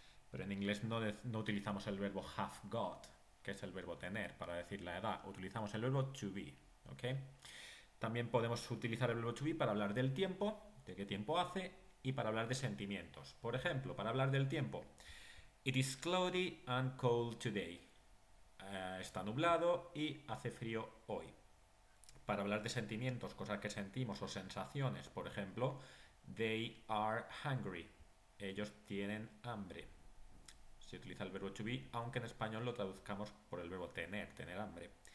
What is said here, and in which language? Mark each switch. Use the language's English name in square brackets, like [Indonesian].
[Spanish] Pero en inglés no utilizamos el verbo have got, que es el verbo tener, para decir la edad. Utilizamos el verbo to be. ¿Ok? También podemos utilizar el verbo to be para hablar del tiempo, de qué tiempo hace, y para hablar de sentimientos. Por ejemplo, para hablar del tiempo. [English] It is cloudy and cold today. [Spanish] Está nublado y hace frío hoy. Para hablar de sentimientos, cosas que sentimos o sensaciones, por ejemplo, [English] they are hungry. [Spanish] Ellos tienen hambre. Se utiliza el verbo to be, aunque en español lo traduzcamos por el verbo tener hambre.